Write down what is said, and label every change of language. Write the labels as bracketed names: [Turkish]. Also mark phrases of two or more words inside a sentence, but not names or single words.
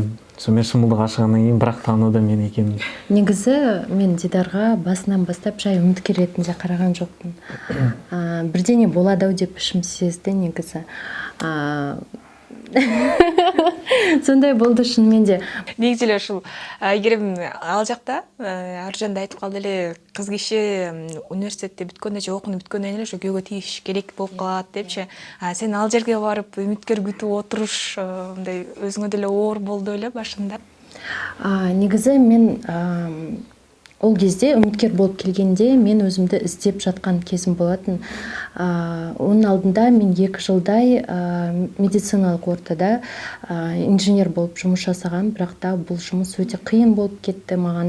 [Kazakh] Сонымен шымылдық ашығаннан кейін бірақ таныды мен екенмін. Негізі мен Дидарға басынан бастап жай үміткер ретінде қараған жоқпын. Бірдеңе болады-ау деп ішім сезді негізі. Сондай болды шынымен де. [Kyrgyz] Негізі ушул Айгерим ал жакта Аружанда айтып калды эле, кыз киши университетте бүткөндө же окууну бүткөндөн эле ошо күйөөгө тийиш керек болуп калат депчи. Сен ал жерге барып үмүткер күтүп отуруш мындай өзүңө деле оор болду эле башында. [Kazakh] Негізі мен ол кезде үміткер болып келгенде мен өзімді іздеп жатқан кезім болатын. Оның алдында мен 2 жылдай медициналық ортада инженер болып жұмыс жасаған, бірақ та бұл жұмыс өте қиын болып кетті маған.